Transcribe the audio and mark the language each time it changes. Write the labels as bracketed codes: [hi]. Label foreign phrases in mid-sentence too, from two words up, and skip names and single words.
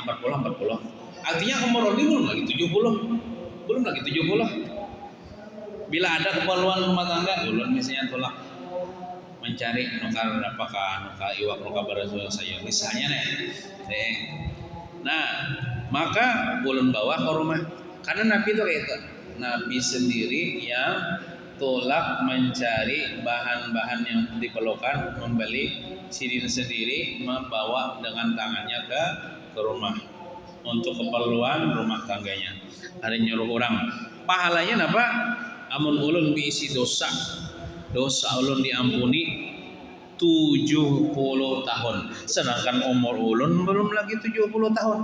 [id] Artinya umur ulun belum lagi 70. Bila ada keperluan rumah tangga, [bjn] ulun misalnya tolak mencari nukar iwak nukar barang sayur misalnya nih. [id] Nah, maka ulun bawa ke rumah. Karena Nabi itu kayak itu. Nabi sendiri yang tolak mencari bahan-bahan yang diperlukan, membeli sendiri membawa dengan tangannya ke rumah untuk keperluan rumah tangganya. Ada nyuruh orang. Pahalanya apa? [bjn] Amun ulun diisi dosa ulun diampuni 70 tahun. [id] Sedangkan umur ulun belum lagi 70 tahun.